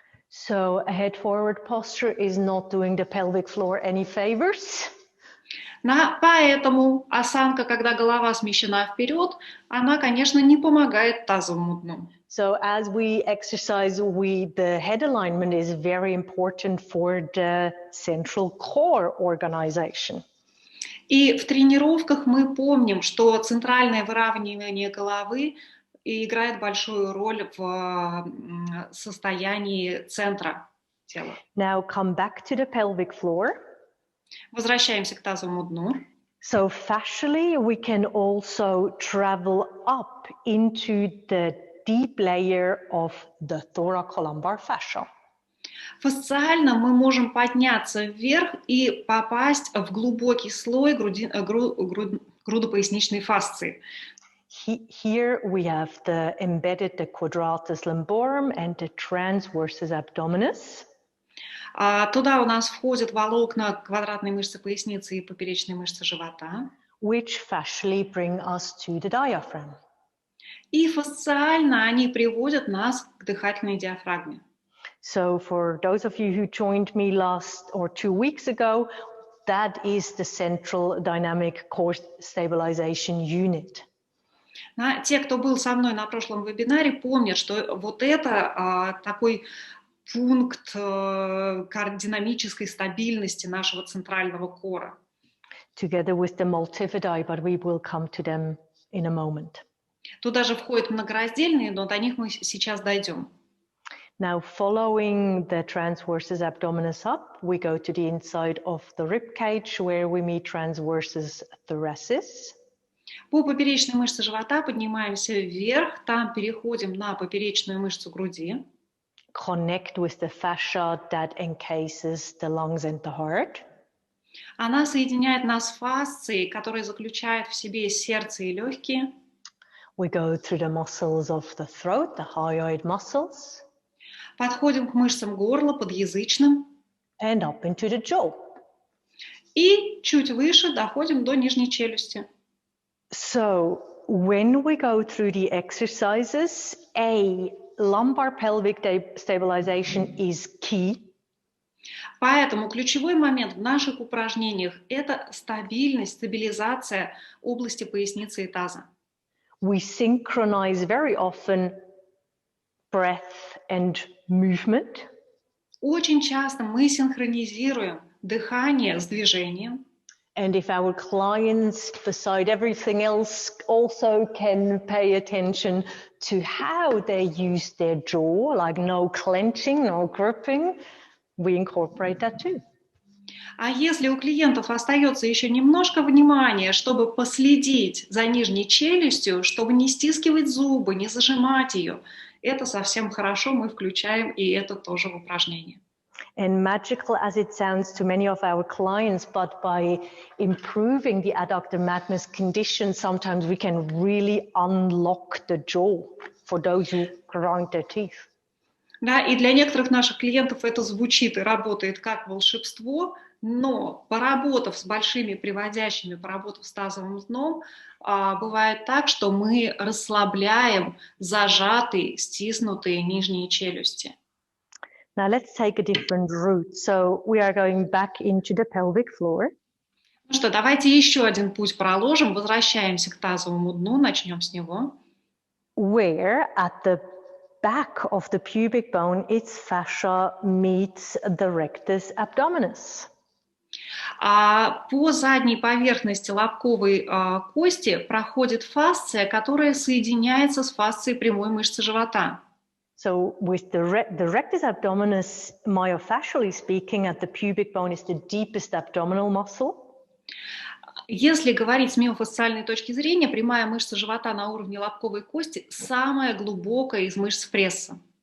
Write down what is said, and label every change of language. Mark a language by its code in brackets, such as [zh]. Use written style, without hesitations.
[en] So a head forward posture is not doing the pelvic floor any favors. [ru] Поэтому осанка, когда голова смещена вперед, она, конечно, не помогает тазовому дну. [en] So as we exercise, the head alignment is very important for the central core organization. [ru] И в тренировках мы помним, что центральное выравнивание головы играет большую роль в состоянии центра тела. [en] Now come back to the pelvic floor. [ru] Возвращаемся к тазовому дну. [en] So fascially, we can also travel up into the deep layer of the thoracolumbar fascia. [ru] Fasciально мы можем подняться вверх и попасть в глубокий слой грудопоясничной фасции. [en] Here we have embedded the quadratus lumborum and the transversus abdominis. [ru] Туда у нас входят волокна квадратной мышцы поясницы и поперечной мышцы живота. [en] Which fascially bring us to the diaphragm. [ru] И фасциально они приводят нас к дыхательной диафрагме. [en] So for those of you who joined me 2 weeks ago, that is the central dynamic core stabilization unit. [ru] Те, кто был со мной на прошлом вебинаре, помнят, что вот это такой пункт динамической стабильности нашего центрального кора. [en] Together with the multividae, but we will come to them in a moment. [ru] Туда же входят многораздельные, но до них мы сейчас дойдем. [en] Now, following the transversus abdominis up, we go to the inside of the rib cage where we meet transversus thoracis. [ru] По поперечной мышце живота поднимаемся вверх, там переходим на поперечную мышцу груди. [en] Connect with the fascia that encases the lungs and the heart. [ru] Она соединяет нас с фасцией, которая заключает в себе сердце и легкие. [en] We go through the muscles of the throat, the hyoid muscles. [ru] Подходим к мышцам горла, подъязычным. [en] And up into the jaw. [ru] И чуть выше доходим до нижней челюсти. [en] So when we go through the exercises, lumbar pelvic stabilization is key. [ru] Поэтому ключевой момент в наших упражнениях – это стабильность, стабилизация области поясницы и таза. [en] We synchronize very often breath and movement. [ru] Очень часто мы синхронизируем дыхание с движением. [en] And if our clients, beside everything else, also can pay attention to how they use their jaw, like no clenching, no gripping, we incorporate that too. [ru] А если у клиентов остается еще немножко внимания, чтобы последить за нижней челюстью, чтобы не стискивать зубы, не зажимать ее, это совсем хорошо, мы включаем и это тоже в упражнение. [en] And magical as it sounds to many of our clients, but by improving the adductor magnus condition, sometimes we can really unlock the jaw for those who grind their teeth. [ru] Да, и для некоторых наших клиентов это звучит и работает как волшебство, но поработав с большими приводящими, поработав с тазовым дном, бывает так, что мы расслабляем зажатые, стиснутые нижние челюсти. [en] Now let's take a different route. So we are going back into the pelvic floor. [ru] Ну что, давайте еще один путь проложим, возвращаемся к тазовому дну, начнем с него. [en] Where at the back of the pubic bone, its fascia meets the rectus abdominis. [ru] По задней поверхности лобковой кости проходит фасция, которая соединяется с фасцией прямой мышцы живота. [en] So with the rectus abdominis, myofascially speaking, at the pubic bone is the deepest abdominal muscle. [ru] Если говорить с миофасциальной точки зрения, прямая мышца живота на уровне лобковой кости самая глубокая из мышц пресса.